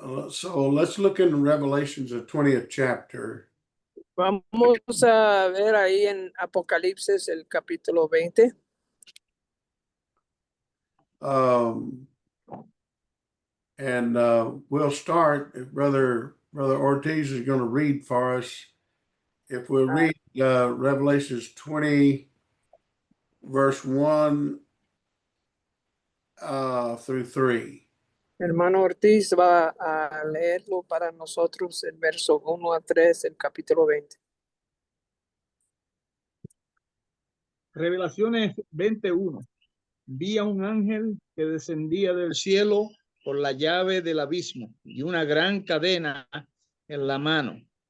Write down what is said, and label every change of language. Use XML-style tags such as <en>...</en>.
<en>So let's look in Revelations, the 20th chapter.</en> <es>Vamos a ver ahí en Apocalipsis el capítulo 20.</es> <en>We'll start if Brother Ortiz is going to read for us. If we'll read Revelations 20, verse 1 through 3.</en> <es>Hermano Ortiz va a leerlo para nosotros el verso 1 a 3 del capítulo 20. Revelaciones 21. Vi a un ángel que descendía del cielo por la llave del abismo y una gran cadena en la mano,</es>